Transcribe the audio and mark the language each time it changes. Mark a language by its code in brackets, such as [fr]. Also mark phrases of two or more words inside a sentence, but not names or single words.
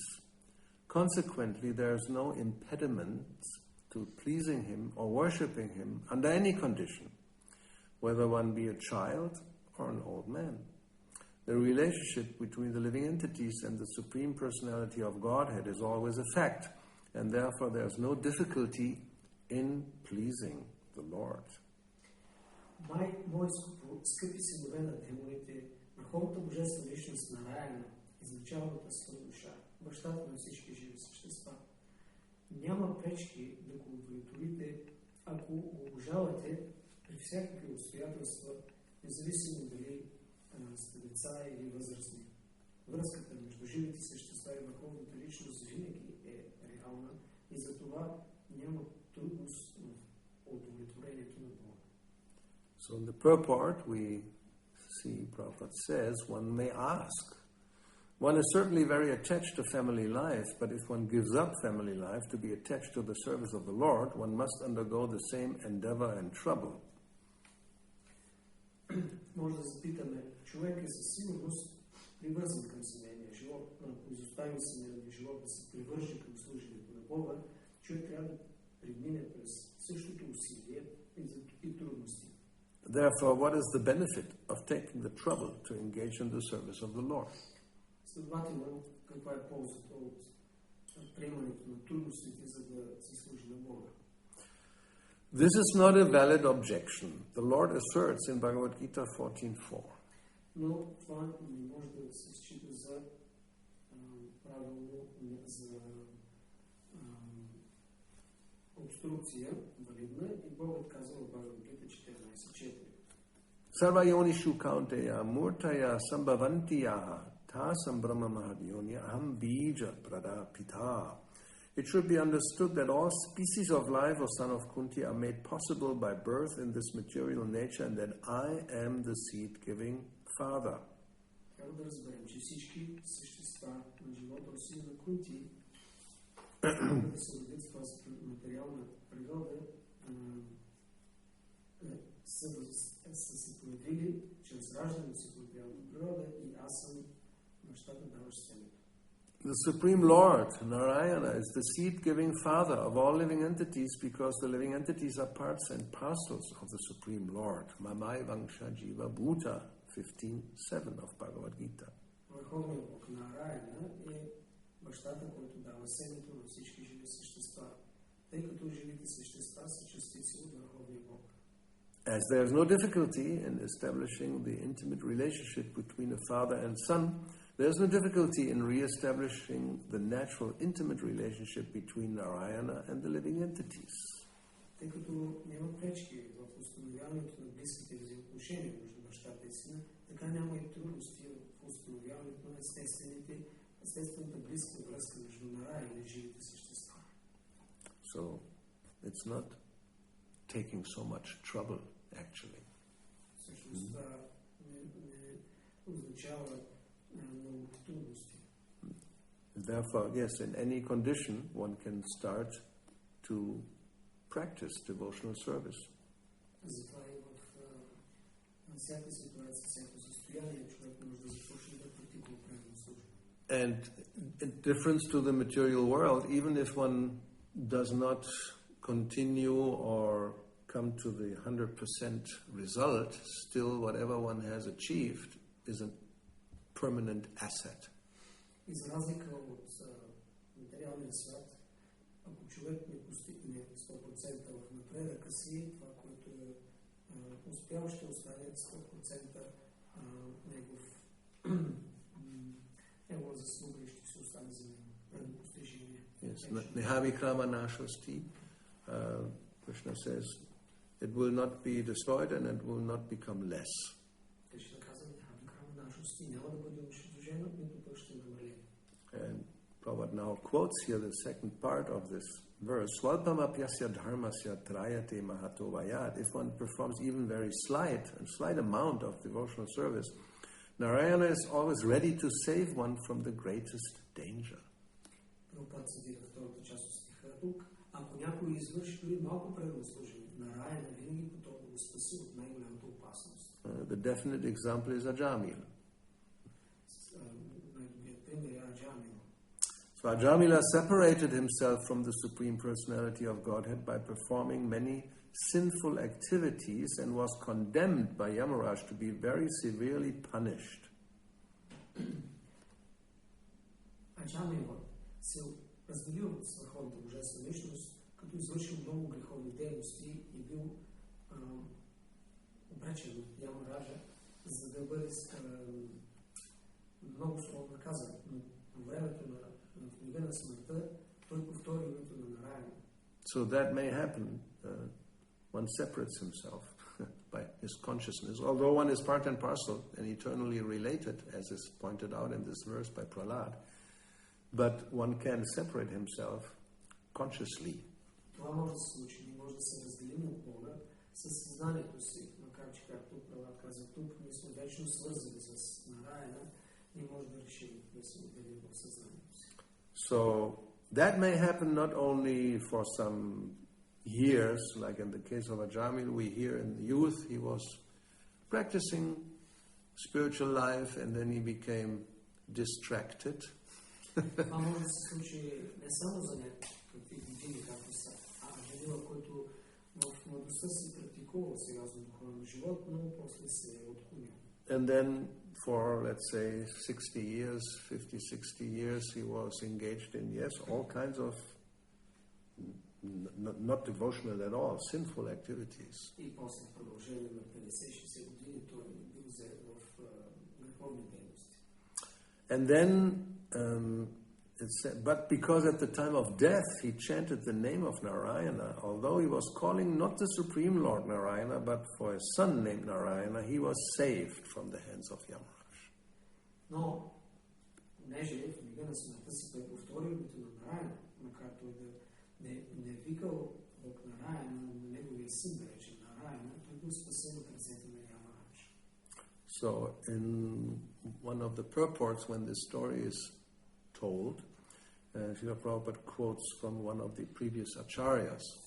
[en] Consequently, there is no impediment to pleasing him or worshipping him under any condition, whether one be a child or an old man. The relationship between the living entities and the Supreme Personality of Godhead is always a fact, and therefore there is no difficulty in pleasing the Lord." [bg] Мои скъпи синове на демоните, върховната божествена личност на Нараяна, изначалната свръхдуша, бащата на всички живи същества. Няма пречки да го удовлетворите, ако го обожавате при всякакви обстоятелства, независимо дали сте деца или възрастни. Връзката между живите същества и върховната личност винаги е реална и затова няма трудност в удовлетворението на Бога. [en] So in the purport we see Prabhupada says one may ask. One is certainly very attached to family life, but if one gives up family life to be attached to the service of the Lord, one must undergo the same endeavor and trouble. [bg] Може да запитаме, човек е със сигурност привързан към семейния живот, но ако изостави семейния живот да се привърже към служенето на Бога, човек трябва да премине през същото усилие и трудности. [en] Therefore, what is the benefit of taking the trouble to engage in the service of the Lord? [bg] Следователно, каква е ползата от приемането на трудностите, за да се служи на Бога? [en] This is not a valid objection. The Lord asserts in Bhagavad Gita 14.4. [bg] Но това не може да се счита за правилно, за обструкция, валидна, и Богът казва в Бхагavad Gita 14.4. [sa] Sarvayonishu kaunteya murtaya sambhavantiyaha tasam brahma mahadyonya aham bija pradapita. [en] It should be understood that all species of life, O son of Kunti, are made possible by birth in this material nature, and that I am the seed-giving father. [bg] Трябва да разберем, че всички същества на живота, сина на Кунти, да се родят с това материална природа, са се появили чрез раждане с материална природа и аз съм бащата, даващ семето. [en] The Supreme Lord, Narayana, is the seed-giving father of all living entities because the living entities are parts and parcels of the Supreme Lord. [sa] Mamai Vangsha Jiva Bhuta 15.7 of Bhagavad Gita. [bg] Върховният Бог Нараяна е бащата, който дава семето на всички живи същества, тъй като живите същества са частици от Върховния Бог. [en] As there is no difficulty in establishing the intimate relationship between a father and son, there is no difficulty in re-establishing the natural intimate relationship between Narayana and the living entities. [bg] Тъй като няма пречки в установяването на близките взаимоотношения между бащата и сина, така няма и трудности в установяването на естествената близка връзка между Нараяна и живите същества. [en] So, it's not taking so much trouble, actually. [bg] Всъщност това не означава много трудности. [en] Therefore, yes, in any condition, one can start to practice devotional service. [bg] Затова и в всяка ситуация, всяко състояние, човек може да започне да практикува правилно служение. [en] And in difference to the material world, even if one does not continue or come to the 100% result, still whatever one has achieved is a permanent asset. [bg] И за разлика от материалния свят, ако човек не постигне 100% в напредъка си, това, което е успял, ще остане 100% негова заслуга и ще се остане за него постижение. [en] Yes, [sa] Nehavikrama Nashasti, [en] Krishna says, it will not be destroyed and it will not become less. And Prabhupada now quotes here the second part of this verse, [sa] Swalpamapyasya dharmasya trayate mahato vayat. [en] If one performs even very slight amount of devotional service, Narayana is always ready to save one from the greatest danger. [bg] Прабхупад цитира втората част от стиха тук. Ако някой извърши дори малко преданно служение, Нараяна винаги е готов да го спаси от най-голямата опасност. [en] The definite example is Ajamila. [bg] Най-добрият пример е Аджамила. [en] So Ajamila separated himself from the Supreme Personality of Godhead by performing many sinful activities and was condemned by Yamaraj to be very severely punished. [bg] Аджамила се разделил с върховната божествена личност, като извършил много греховни дейности и бил обречен от Ямараджа, за да бъде много сурово наказан. Но по времето на книга на смъртта той повтори името на Нараяна. [en] So that may happen. One separates himself by his consciousness, although one is part and parcel and eternally related, as is pointed out in this verse by Prahlad. But one can separate himself consciously. [bg] Това може да се случи, ние може да се разделим от Бога със съзнанието си, макар че, както Пралад каза тук, ние сме вечно свързани с Нараяна и може да решим да се отделим от съзнанието си. [en] So that may happen not only for some years, like in the case of Ajamil, we hear in youth he was practicing spiritual life and then he became distracted. [bg] Това може да се случи не само за някакви години, както са Аджамила, който в младостта си практикувал сериозно духовен живот, но после се е отклонил. [en] And then for, let's say, 60 years, 50-60 years, he was engaged in, yes, all kinds of not devotional at all, sinful activities. [bg] И после продължение на 50-60 години той бил взет в греховни дейности. [en] And then, but because at the time of death he chanted the name of Narayana, although he was calling not the Supreme Lord Narayana, but for his son named Narayana, he was saved from the hands of Yamaraj. [bg] Но, понеже в книга на смъртта си той повторил името на Нараяна, макар той да не викал Бог Нараяна, но неговия син да рече Нараяна, той бил спасен от ръцете на Ямарадж. [en] So, in one of the purports, when this story is told, Srila Prabhupada quotes from one of the previous acharyas.